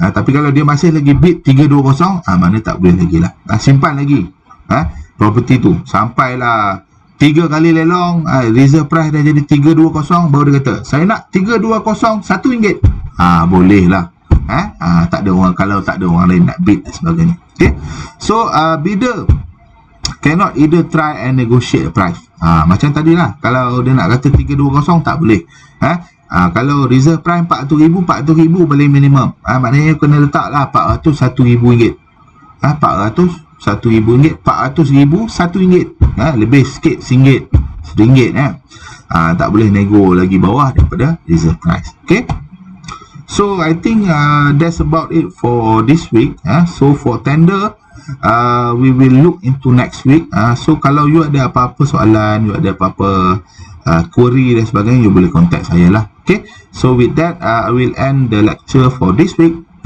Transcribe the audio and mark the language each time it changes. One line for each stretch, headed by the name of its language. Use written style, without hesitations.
Malay: Tapi kalau dia masih lagi bid 320, maknanya tak boleh lagi lah. Simpan lagi property tu sampailah 3 kali lelong, reserve price dah jadi 320, baru dia kata saya nak 320 RM1. Boleh lah. Tak ada orang, kalau tak ada orang lain nak bid dan sebagainya.
English: Okay, so bidder cannot either try and negotiate price.
Malay: Macam tadi lah, kalau dia nak kata 320 tak boleh. Kalau reserve price 400,000, 400,000 boleh minimum. Maknanya kena letak lah 400 RM1,000. 400 RM1,000, 400,000 RM1. Lebih sikit RM1. Tak boleh nego lagi bawah daripada reserve price.
English: Okay, so I think that's about it for this week. So for tender, we will look into next week.
Malay: So kalau you ada apa-apa soalan, you ada apa-apa query dan sebagainya, you boleh contact saya lah.
English: Okay, so with that I will end the lecture for this week.